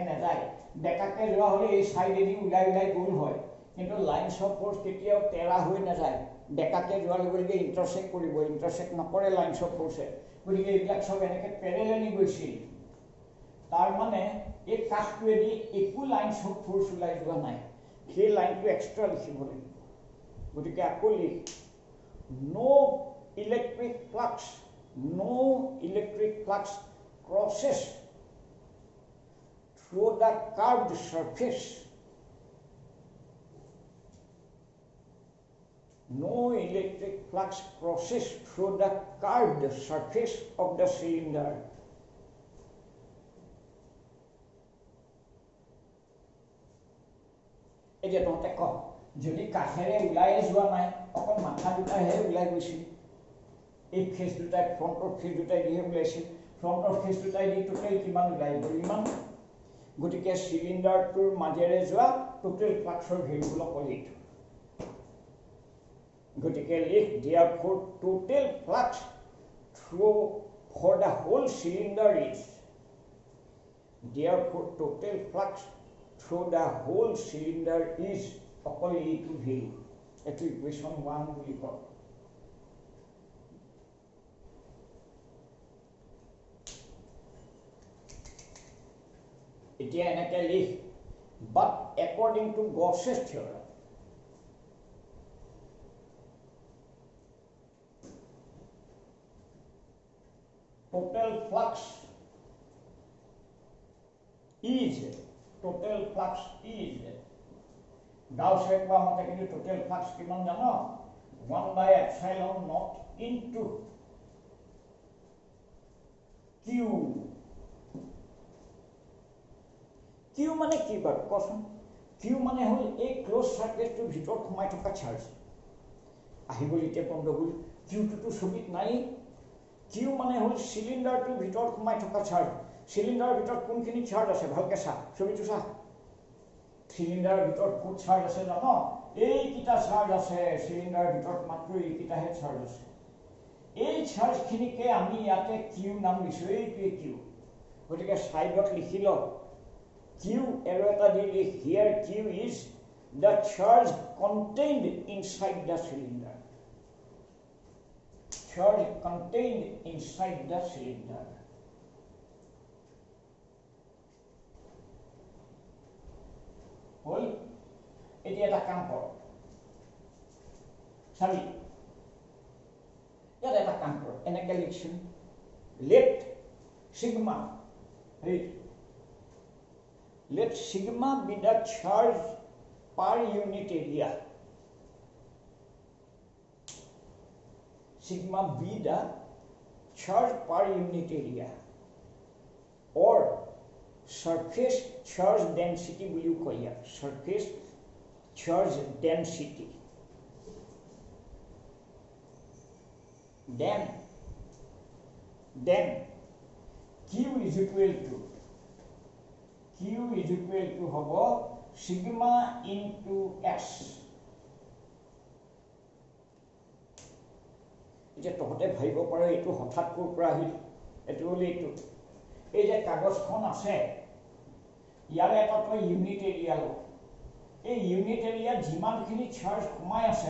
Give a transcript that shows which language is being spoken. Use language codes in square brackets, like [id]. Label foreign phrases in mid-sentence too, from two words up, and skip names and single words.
[as] নাযায় বেকাকে যোৱা হ'লে এই সাইডেদি ওলাই ওলাই গ'ল হয় কিন্তু [en] lines of force [as] কেতিয়াও তেৰা হৈ নাযায় বেকাকে যোৱাৰ লগে লগে ইণ্টাৰচেক্ট কৰিব ইণ্টাৰচেক্ট নকৰে [en] lines of forceে [as] গতিকে এইবিলাক চব এনেকৈ পেৰেলেলি গৈছিল তাৰ মানে এই কাষটোৱেদি একো [en] lines of force [as] ওলাই যোৱা নাই সেই লাইনটো এক্সট্ৰা লিখিব লাগিব গতিকে আকৌ লিখ [en] no electric flux crosses through the curved surface no electric flux crosses through the curved surface of the cylinder [as] এতিয়া তহঁতে ক যদি কাষেৰে ওলাই যোৱা নাই অকল মাথা দুটাহে ওলাই গৈছিল এই ফেচ দুটাই [en] frontৰ face [as] দুটাই দিহে ওলাইছিল [en] frontৰ face [as] দুটাই দি টোটেল কিমান ওলাই গ'ল ইমান গতিকে চিলিণ্ডাৰটোৰ মাজেৰে যোৱা টোটেল ফ্লাক্সৰ ভেলুবোৰ অকল এইটো গতিকে লিখ [en] therefore total flux through for the whole cylinder is therefore total flux through the whole cylinder is [as] অকল এইটো ভেলু এইটো ইকুৱেশ্যন 1 বুলি কয় এতিয়া এনেকৈ লিখ [en] but according to Gauss's theorem total flux is [as] Gauss কোৱা মতে কিন্তু [en] total flux [as] কিমান জানো [en] 1/epsilon naught into q [as] q মানে কি বাৰু কোৱাচোন q মানে হ'ল এই [en] close surfaceটোৰ [as] ভিতৰত সোমাই থকা চাৰ্জ আহিবল এতিয়া বন্ধগুল q টো ছবিত নাই q মানে হ'ল সিলিন্ডাৰটোৰ ভিতৰত সোমাই থকা চাৰ্জ সিলিন্ডাৰৰ ভিতৰত কোনখিনি চাৰ্জ আছে ভালকে চা ছবিটো চা সিলিন্ডাৰৰ ভিতৰত কোন চাৰ্জ আছে জানো এই কিটা চাৰ্জ আছে সিলিন্ডাৰৰ ভিতৰত মাত্ৰ এই কিটাহে চাৰ্জ আছে এই চাৰ্জখিনিকে আমি ইয়াতে q নাম দিছো এইটোৱে q গতিকে সাইডত লিখি ল q আৰু এটা দি লিখ [en] here q is the charge contained inside the cylinder charge contained inside the cylinder হল এতিয়া এটা কাম কৰ [as] চাবি ইয়াত এটা কাম কৰ এনেকৈ লিখছোন [en] let sigma be the charge per unit area sigma be the charge per unit area or surface charge density [as] বুলি কয় ইয়াক [en] surface charge density then q is equal to [as] হ'ব [en] sigma into s [as] এতিয়া তহঁতে ভাবিব পাৰ এইটো হঠাৎ ক'ৰ পৰা আহিল এইটো হ'ল এইটো এই যে কাগজখন আছে ইয়াৰে এটা তই [en] unit area [as] ল এই [en] unit areaত [as] যিমানখিনি চাৰ্জ সোমাই আছে